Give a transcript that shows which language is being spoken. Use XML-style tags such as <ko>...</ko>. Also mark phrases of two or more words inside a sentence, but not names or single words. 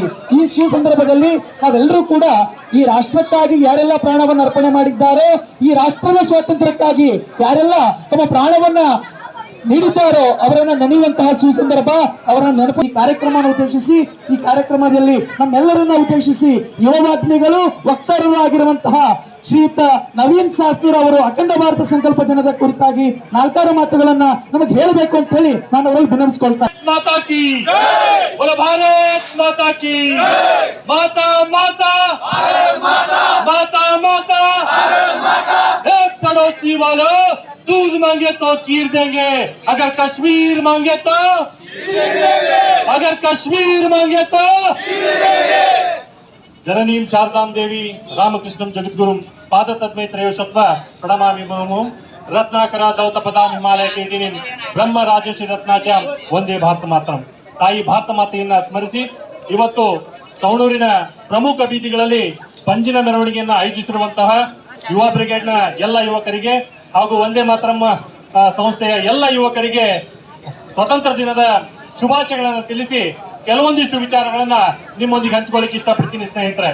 <kn>ಈ ಸಂದರ್ಭದಲ್ಲಿ ನಾವೆಲ್ಲರೂ ಕೂಡ ಈ ರಾಷ್ಟ್ರಕ್ಕಾಗಿ ಯಾರೆಲ್ಲ ಪ್ರಾಣವನ್ನು ಅರ್ಪಣೆ ಮಾಡಿದ್ದಾರೆ, ಈ ರಾಷ್ಟ್ರದ ಸ್ವಾತಂತ್ರ್ಯಕ್ಕಾಗಿ ಯಾರೆಲ್ಲ ತಮ್ಮ ಪ್ರಾಣವನ್ನ ನೀಡಿದ್ದಾರೋ ಅವರನ್ನ ನೆನೆಯುವಂತಹ ಸುಸಂದರ್ಭ, ಅವರನ್ನ ನೆನಪು. ಈ ಕಾರ್ಯಕ್ರಮವನ್ನು ಉದ್ದೇಶಿಸಿ, ಈ ಕಾರ್ಯಕ್ರಮದಲ್ಲಿ ನಮ್ಮೆಲ್ಲರನ್ನ ಉದ್ದೇಶಿಸಿ ಯುವವಾಗ್ಮಿಗಳು ವಕ್ತಾರರು ಆಗಿರುವಂತಹ ಶ್ರೀಯುತ ನವೀನ್ ಶಾಸ್ತ್ರೂರ್ ಅವರು ಅಖಂಡ ಭಾರತ ಸಂಕಲ್ಪ ದಿನದ ಕುರಿತಾಗಿ 4 ಮಾತುಗಳನ್ನ ನಮಗೆ ಹೇಳಬೇಕು ಅಂತ ಹೇಳಿ ನಾನು ಅವರಲ್ಲಿ ವಿನಂತಿಸಿಕೊಳ್ತಾ.</kn> <hi>माता की बोलो, भारत माता की, माता माता माता माता। एक पड़ोसी वालों, दूध मांगे तो खीर देंगे, अगर कश्मीर मांगे तो अगर कश्मीर मांगे</hi> <sa>तो जननीं शारदां देवी रामकृष्णं जगद्गुरुं पादतद्मै त्रयोशत्व प्रणमामि मुमुं रत्नाकर दौत पदां हिमालय किरीटिनीं ब्रह्म राजश्री रत्नाक्यां वन्दे भारत मातरम्.</sa> <kn>ತಾಯಿ ಭಾರತ ಮಾತೆಯನ್ನ ಸ್ಮರಿಸಿ ಇವತ್ತು ಸವಣೂರಿನ ಪ್ರಮುಖ ಬೀದಿಗಳಲ್ಲಿ ಪಂಜಿನ ಮೆರವಣಿಗೆಯನ್ನ ಆಯೋಜಿಸಿರುವಂತಹ ಯುವ ಬ್ರಿಗೇಡ್ನ ಎಲ್ಲ ಯುವಕರಿಗೆ ಹಾಗೂ ಒಂದೇ ಮಾತರಂ ಸಂಸ್ಥೆಯ ಎಲ್ಲ ಯುವಕರಿಗೆ ಸ್ವತಂತ್ರ ದಿನದ ಶುಭಾಶಯಗಳನ್ನು ತಿಳಿಸಿ ಕೆಲವೊಂದಿಷ್ಟು ವಿಚಾರಗಳನ್ನ ನಿಮ್ಮೊಂದಿಗೆ ಹಂಚಿಕೊಳ್ಳಿಕ್ಕೆ ಇಷ್ಟಪಡ್ತೀನಿ ಸ್ನೇಹಿತರೆ.</kn>